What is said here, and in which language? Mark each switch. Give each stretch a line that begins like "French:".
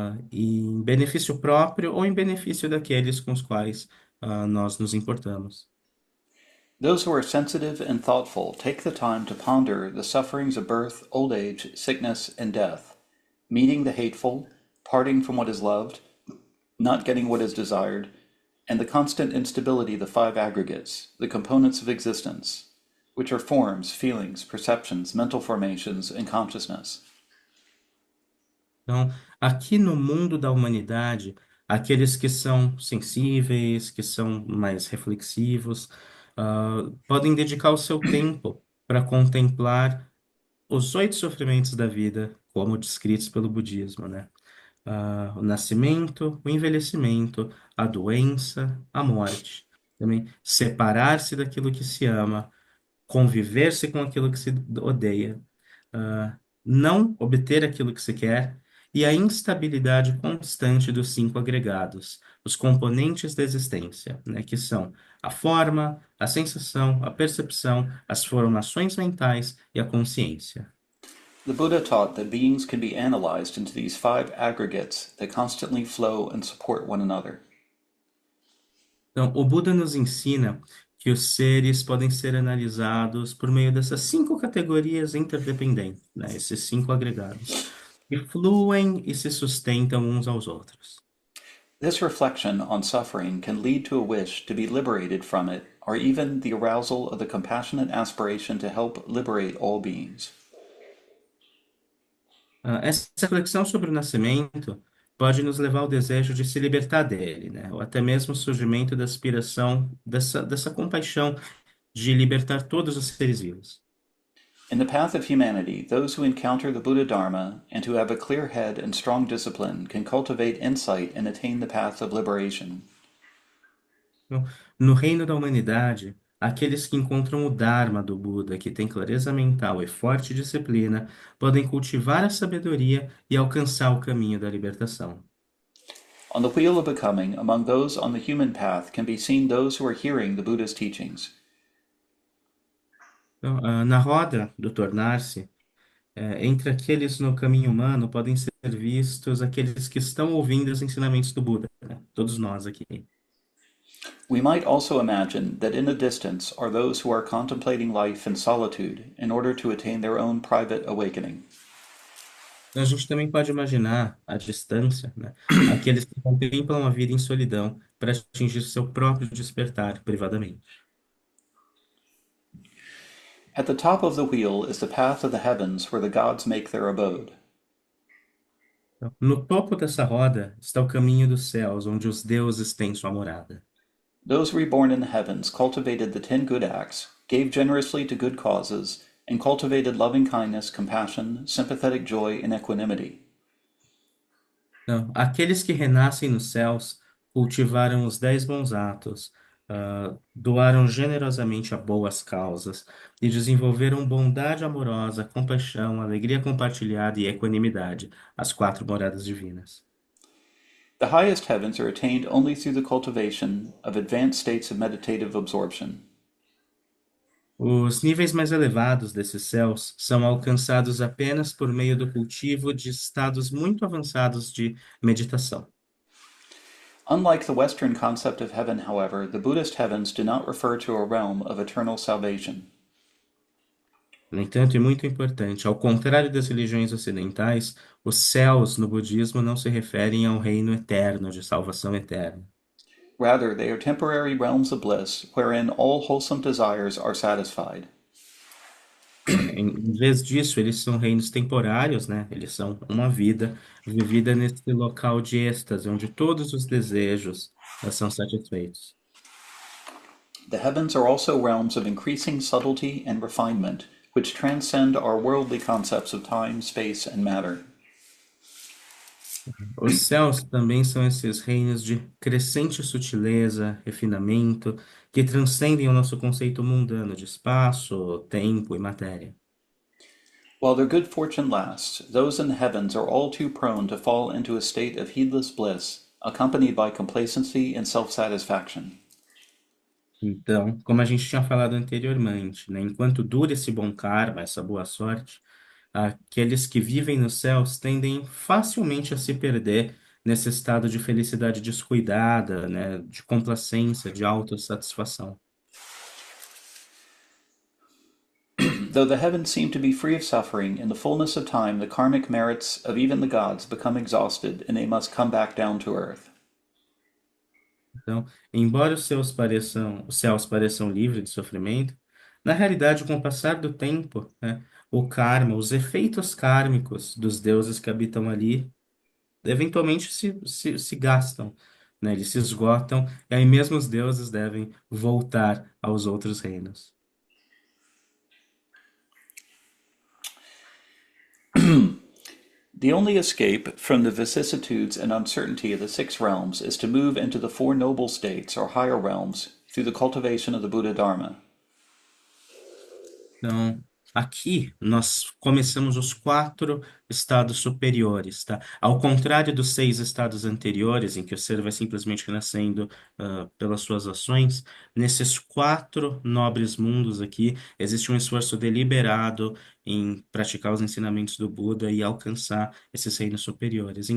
Portuguese: Em benefício próprio ou em benefício daqueles com os quais nós nos importamos.
English: Those who are sensitive and thoughtful take the time to ponder the sufferings of birth, old age, sickness, and death, meeting the hateful, parting from what is loved, not getting what is desired, and the constant instability of the five aggregates, the components of existence, which are forms, feelings, perceptions, mental formations, and consciousness.
Portuguese: Então, aqui no mundo da humanidade, aqueles que são sensíveis, que são mais reflexivos, podem dedicar o seu tempo para contemplar os oito sofrimentos da vida, como descritos pelo budismo, né? O nascimento, o envelhecimento, a doença, a morte. Também separar-se daquilo que se ama, conviver-se com aquilo que se odeia, não obter aquilo que se quer, e a instabilidade constante dos cinco agregados, os componentes da existência, né, que são a forma, a sensação, a percepção, as formações mentais e a consciência.
English: The Buddha taught that beings can be analyzed into these five aggregates that constantly flow and support one another.
Portuguese: Então, o Buda nos ensina que os seres podem ser analisados por meio dessas cinco categorias interdependentes, né, esses cinco agregados, que fluem e se sustentam uns aos outros.
English: This reflection on suffering can lead to a wish to be liberated from it, or even the arousal of the compassionate aspiration to help liberate all beings.
Portuguese: Essa reflexão sobre o nascimento pode nos levar ao desejo de se libertar dele, né? Ou até mesmo o surgimento da aspiração dessa compaixão de libertar todos os seres vivos.
English: In the path of humanity, those who encounter the Buddha Dharma and who have a clear head and strong discipline can cultivate insight and attain the path of liberation.
Portuguese: Então, no reino da humanidade, aqueles que encontram o Dharma do Buda, que tem clareza mental e forte disciplina, podem cultivar a sabedoria e alcançar o caminho da libertação.
English: On the wheel of becoming, among those on the human path can be seen those who are hearing the Buddha's teachings.
Portuguese: Então, na roda do tornar-se, entre aqueles no caminho humano podem ser vistos aqueles que estão ouvindo os ensinamentos do Buda, né? Todos nós aqui.
English: We might also imagine that in the distance are those who are contemplating life in solitude in order to attain their own private awakening.
Portuguese: Então, a gente também pode imaginar à distância, né? Aqueles que contemplam a vida em solidão para atingir seu próprio despertar privadamente.
English: At the top of the wheel is the path of the heavens where the gods make their abode.
Portuguese: Então, no topo dessa roda está o caminho dos céus, onde os deuses têm sua morada.
English: Those reborn in the heavens cultivated the 10 good acts, gave generously to good causes, and cultivated loving kindness, compassion, sympathetic joy, and equanimity.
Portuguese: Então, aqueles que renascem nos céus cultivaram os 10 bons atos, doaram generosamente a boas causas e desenvolveram bondade amorosa, compaixão, alegria compartilhada e equanimidade, as quatro moradas divinas.
English: The highest heavens are attained only through the cultivation of advanced states of meditative absorption.
Portuguese: Os níveis mais elevados desses céus são alcançados apenas por meio do cultivo de estados muito avançados de meditação.
English: Unlike the Western concept of heaven, however, the Buddhist heavens do not refer to a realm of eternal salvation.
Portuguese: No entanto, e muito importante, ao contrário das religiões ocidentais, os céus no budismo não se referem ao reino eterno, de salvação eterna.
English: Rather, they are temporary realms of bliss wherein all wholesome desires are satisfied.
Portuguese: Em vez disso, eles são reinos temporários, né? Eles são uma vida vivida nesse local de êxtase, onde todos os desejos são satisfeitos.
English: The heavens are also realms of increasing subtlety and refinement, which transcend our worldly concepts of time, space, and matter.
Portuguese: Os céus também são esses reinos de crescente sutileza, refinamento, que transcendem o nosso conceito mundano de espaço, tempo e matéria.
English: While their good fortune lasts, those in the heavens are all too prone to fall into a state of heedless bliss, accompanied by complacency and self satisfaction.
Portuguese: Então, como a gente tinha falado anteriormente, né, enquanto dura esse bom karma, essa boa sorte, aqueles que vivem nos céus tendem facilmente a se perder nesse estado de felicidade descuidada, né, de complacência, de autossatisfação.
English: Though the heavens seem to be free of suffering, in the fullness of time the karmic merits of even the gods become exhausted and they must come back down to earth.
Portuguese: Então, embora os céus pareçam livres de sofrimento, na realidade, com o passar do tempo, né, o karma, os efeitos kármicos dos deuses que habitam ali, eventualmente se gastam, né, eles se esgotam, e aí mesmo os deuses devem voltar aos outros reinos.
English: The only escape from the vicissitudes and uncertainty of the six realms is to move into the Four Noble States, or higher realms, through the cultivation of the Buddha Dharma.
Portuguese: Então, aqui nós começamos os quatro estados superiores, tá? Ao contrário dos seis estados anteriores, em que o ser vai simplesmente renascendo, pelas suas ações, nesses quatro nobres mundos aqui, existe um esforço deliberado em praticar os ensinamentos do Buda e alcançar esses reinos superiores.